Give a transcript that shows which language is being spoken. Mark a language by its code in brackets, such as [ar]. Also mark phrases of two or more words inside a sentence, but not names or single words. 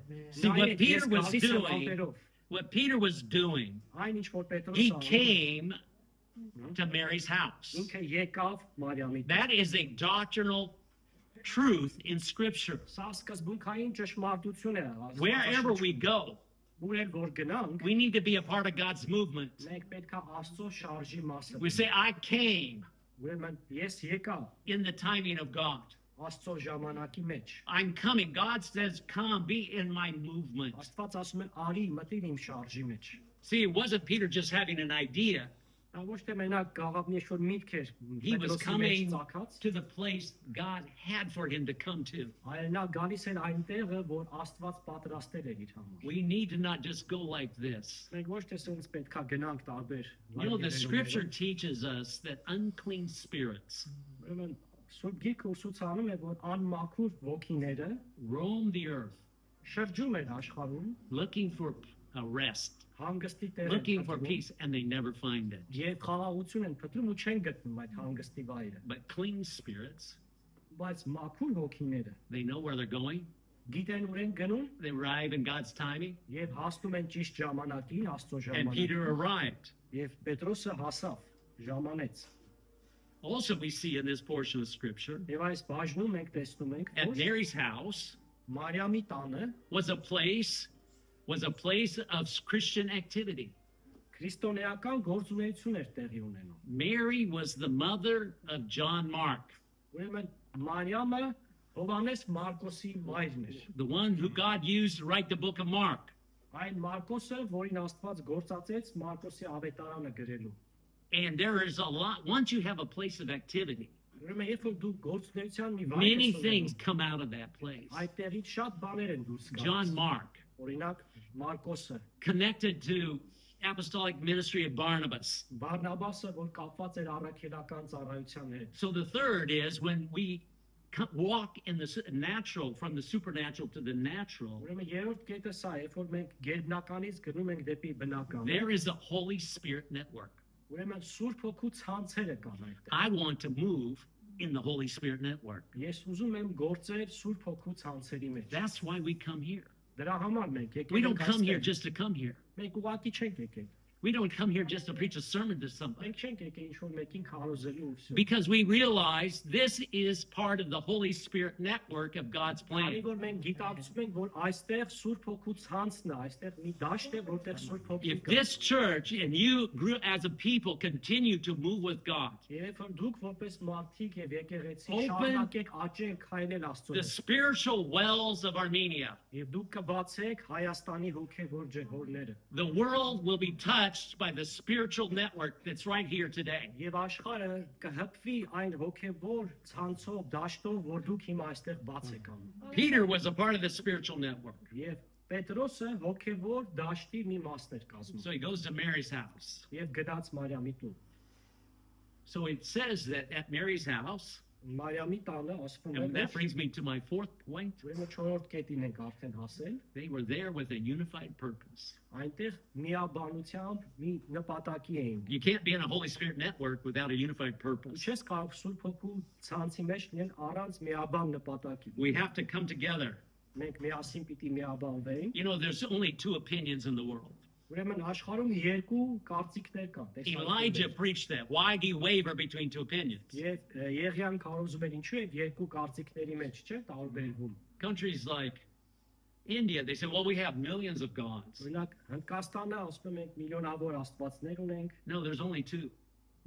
[en] See, what [hy] նայեք, [en] Peter [hy] ես [en] was [hy] գալիս եմ [en] doing- [hy] ալպերով [en] What Peter was doing, [hy] այն ինչ որ Պետրոսը [en] he [hy] անում [en] came to Mary's house. [hy] ինքը եկավ Մարիամի տուն [en] That is a doctrinal truth in Scripture. [hy] Սա սկզբունքային ճշմարտություն է [en] Wherever we go, [hy] ուր որ գնանք [en] we need to be a part of God's movement. [hy] մենք պետք է Աստծո շարժի մասը [en] We say, I came [hy] ուրեմն ես եկա [en] in the timing of God. [hy] Աստծո ժամանակի մեջ [en] I'm coming. God says, come, be in my movement. [hy] Աստված ասում է արի մտիր իմ շարժի մեջ [en] See, it wasn't Peter just having an idea. [hy] Դա ոչ թե մենակ գաղափ մի շոր միտք էր [en] He was [hy] Պետրոսի մեջ [en] coming [hy] ծագած [en] to the place God had for him to come to. [hy] այլ նա գալիս էր այնտեղը որ Աստված պատրաստել էր իր համար [en] We need to not just go like this. [hy] մենք ոչ թե սենց պետքա gնանք տարբեր [en] You know, the Scripture teaches us that unclean spirits [hy] ուրեմն Սուրբ Գիրքը ուսուցանում է որ անմաքուր ոգիները [en] roam the earth [hy] շրջում են աշխարհում [en] looking for a rest, [hy] հանգստի տեր [en] looking for peace, and they never find it. [hy] Եվ խաղաղություն են փնտրում ու չեն գտնում այդ հանգստի վայրը [en] But clean spirits, [hy] բայց մաքուր ոգիները [en] they know where they're going. [hy] գիտեն ուր են գնում [en] They arrive in God's timing. [hy] եւ հասնում են ճիշտ ժամանակին Աստծո [en] And [hy] ժամանակին [en] Peter arrived. [hy] եւ Պետրոսը հասավ ժամանեց [en] Also, we see in this portion of Scripture, [hy] եւ այս բաժնում մենք տեսնում ենք [en] at [hy] որ [en] Mary's house [hy] Մարիամի տանը [en] was a place of Christian activity. [hy] քրիստոնեական գործունեություն էր տեղի ունենում [en] Mary was the mother of John Mark, [hy] ուրեմն Մարիամը Հովհաննես Մարկոսի մայրն էր [en] the one who God used to write the book of Mark. [hy] այն Մարկոսը որին Աստված գործածեց Մարկոսի ավետարանը գրելու [en] And there is a lot, once you have a place of activity, [hy] ուրեմն երբ որ դու գործունեության մի վայր [en] many [hy] ես ունենում, [en] things come out of that place. [hy] այդտեղից շատ բաներ են դուրս [en] John [hy] գալիս [en] Mark, [hy] օրինակ Մարկոսը [en] connected to apostolic ministry of Barnabas. [hy] Բարնաբասը որ կապված էր առաքելական ծառայության հետ [en] So the third is when we walk in the natural, from the supernatural to the natural, [hy] ուրեմն երրորդ կետը սա է երբ որ մենք գերբնականից գնում ենք դեպի բնական [en] there is a Holy Spirit network. [hy] ուրեմն Սուրբ Հոգու ցանցերը կան այդտեղ [en] I want to move in the Holy Spirit network. [hy] ես ուզում եմ գործել Սուրբ Հոգու ցանցերի մեջ [en] That's why we come here. [hy] դրա համար մենք [en] We [hy] եկել [en] don't [hy] ենք [en] come here [hy] այստեղ [en] just to come here. [hy] մենք ուղղակի չենք եկել [en] We don't come here just to preach a sermon to somebody. [hy] մենք չենք եկել ինչ որ մեկին քարոզելու ու վсё [en] Because we realize this is part of the Holy Spirit network of God's [hy] Քանի [en] plan. [hy] որ մենք գիտակցում ենք որ այստեղ Սուրբ Հոգու ցանցն է այստեղ մի դաշտ է որտեղ Սուրբ Հոգին [en] If [hy] կա [en] this church and you grew as a people continue to move with God, [hy] Երբ որ դուք որպես մարդիկ եւ եկեղեցի [en] Open [hy] շարունակեք աճել քայլել Աստծո [en] the [hy] հետ [en] spiritual wells of Armenia, [hy] եւ դուք կբացեք Հայաստանի հոգեվոր ջրհորները [en] the world will be touched by the spiritual network that's right here today. [hy] եւ աշխարհը կհպվի այն հոգեվոր ցանցով դաշտով որ դուք հիմա այստեղ բաց եք անում [en] Peter was a part of the spiritual network. [hy] եւ Պետրոսը հոգեվոր դաշտի մի մասն էր կազմում [en] So he goes to Mary's house. [hy] եւ գնաց Մարիամի տուն [en] So it says that at Mary's house, [hy] Մարիամի տանը ասվում է [en] and that [hy] որ [en] brings me to my fourth point, [hy] ուրեմն 4-րդ կետին ենք արդեն հասել [en] they were there with a unified purpose. [hy] այնտեղ միաբանությամբ մի նպատակի էին [en] You can't be in a Holy Spirit network without a unified [hy] Ու [en] purpose. [hy] չես կարող Սուրբ Հոգու ցանցի մեջ լինել առանց միաբան նպատակի [en] We have to come together. [hy] մենք միասին պիտի միաբանվենք [en] You know, there's only two opinions in the world. [hy] ուրեմն աշխարհում երկու կարծիքներ կան [en] Elijah preached that. Why do you waver between two opinions? [hy] եւ Եղիան կարոզում էր ինչու է երկու կարծիքների մեջ չէ տարբերվում [en] Countries like India, they say, well, we have millions of gods. [hy] օրինակ Հնդկաստանը ասում ենք միլիոնավոր աստվածներ ունենք [en] No, there's only two.